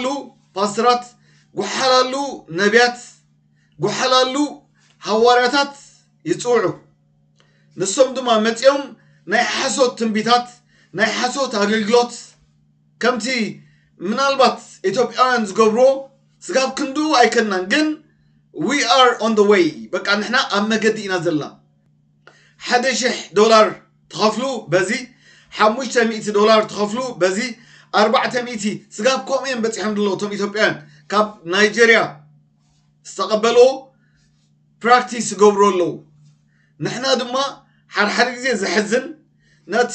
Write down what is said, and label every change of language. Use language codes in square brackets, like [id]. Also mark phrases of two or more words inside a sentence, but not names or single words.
[ti] ፓስተራት ጉሓላሉ ነቢያት ጉሓላሉ ሐዋርያታት ይጽውዑ ንሶም ድማ መጽኦም ናይ ሓሶት ትንቢታት ናይ ሓሶት አገልግሎት ከምቲ ምናልባት ኢትዮጵያውያን ዝገብሮ ስጋብ ክንዱ አይከናን ግን [en] we are on the way [ti] በቃ ንሕና ኣብ መገዲ ኢና ዘለና $1,000 ተኸፍሉ በዚ $500 ተኸፍሉ በዚ 400 ስጋብ ኮሜን በጽሖም ደሎ ቶም ኢትዮጵያውያን ካብ ናይጄሪያ ዝተቀበሎ ፕራክቲስ ገብሮሎ ንሕና ድማ ሓድ ግዜ ዝሕዝን ነቲ